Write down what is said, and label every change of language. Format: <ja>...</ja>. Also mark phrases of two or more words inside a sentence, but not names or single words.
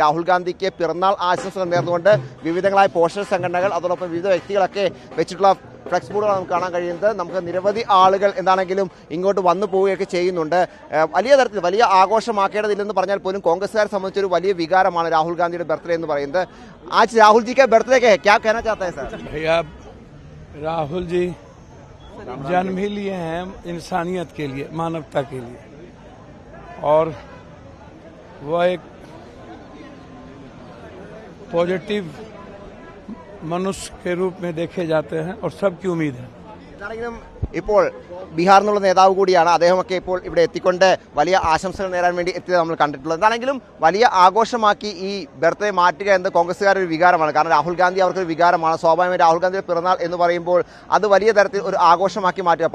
<ml>രാഹുൽ ഗാന്ധിക്ക് പിറന്നാൾ ആശംസകൾ നേർന്നുകൊണ്ട് വിവിധങ്ങളായ പോഷക സംഘടനകൾ, അതോടൊപ്പം വിവിധ വ്യക്തികളൊക്കെ വെച്ചിട്ടുള്ള</ml> <en>flex boards</en> <ml>നമുക്ക് കാണാൻ കഴിയുന്നത്. നമുക്ക് നിരവധി ആളുകൾ എന്താണെങ്കിലും ഇങ്ങോട്ട് വന്നു പോവുകയൊക്കെ ചെയ്യുന്നുണ്ട്. വലിയ തരത്തിൽ വലിയ ആഘോഷമാക്കേണ്ടതില്ലെന്ന് പറഞ്ഞാൽ പോലും കോൺഗ്രസ്സുകാരെ സംബന്ധിച്ചൊരു വലിയ വികാരമാണ് രാഹുൽ ഗാന്ധിയുടെ ബർത്ത്ഡേ എന്ന് പറയുന്നത്.</ml> <hi>आज राहुल जी का बर्थडे का है, क्या कहना चाहता है सर? भैया राहुल जी जन्म ही लिए हैं इंसानियत के लिए, मानवता के लिए, और वह एक पॉजिटिव मनुष्य के रूप में देखे जाते हैं और सबकी उम्मीद है.</hi> <ml>ഇപ്പോൾ ബീഹാറിൽ നിന്നുള്ള നേതാവ് കൂടിയാണ്. അദ്ദേഹമൊക്കെ ഇപ്പോൾ ഇവിടെ എത്തിക്കൊണ്ട് വലിയ ആശംസകൾ നേരാൻ വേണ്ടി എത്തിയത് നമ്മൾ കണ്ടിട്ടുള്ളത്. എന്താണെങ്കിലും വലിയ ആഘോഷമാക്കി ഈ ബർത്ത്ഡേ മാറ്റുക എന്നത് കോൺഗ്രസ്സുകാരുടെ ഒരു വികാരമാണ്. കാരണം രാഹുൽ ഗാന്ധി അവർക്കൊരു വികാരമാണ്. സ്വാഭാവികമായി രാഹുൽ ഗാന്ധിയുടെ പിറന്നാൾ എന്ന് പറയുമ്പോൾ അത് വലിയ തരത്തിൽ ഒരു ആഘോഷമാക്കി മാറ്റുക.</ml>